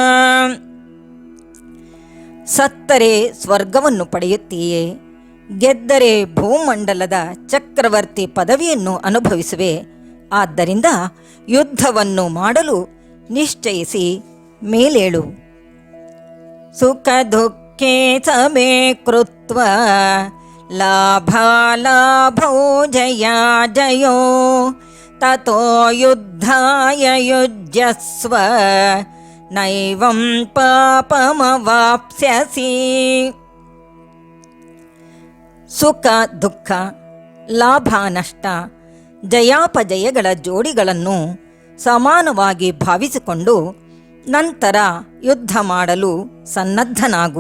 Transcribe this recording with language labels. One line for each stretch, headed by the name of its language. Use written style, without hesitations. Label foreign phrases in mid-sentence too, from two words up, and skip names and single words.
Kannada: ಸತ್ತರೆ ಸ್ವರ್ಗವನ್ನು ಪಡೆಯುತ್ತೀಯೇ, ಗೆದ್ದರೆ ಭೂಮಂಡಲದ ಚಕ್ರವರ್ತಿ ಪದವಿಯನ್ನು ಅನುಭವಿಸುವೆ. ಆದ್ದರಿಂದ ಯುದ್ಧವನ್ನು ಮಾಡಲು ನಿಶ್ಚಯಿಸಿ ಮೇಲೇಳು.
Sanskrit: ಸುಖ ದುಃಖೇ ಸಮೇ ಕೃತ್ವ ಲಾಭಾಲಾಭೋ ಜಯಾ ಜಯೋ ತತೋ ಯುದ್ಧಾಯ ಯುಜ್ಯಸ್ವ ನೈವಂ ಪಾಪಮವಾಪ್ಸ್ಯಸಿ.
Kannada: ಸುಖ ದುಃಖ, ಲಾಭ ನಷ್ಟ, ಜಯಾಪಜಯಗಳ ಜೋಡಿಗಳನ್ನು ಸಮಾನವಾಗಿ ಭಾವಿಸಿಕೊಂಡು ನಂತರ ಯುದ್ಧ ಮಾಡಲು ಸನ್ನದ್ಧನಾಗು.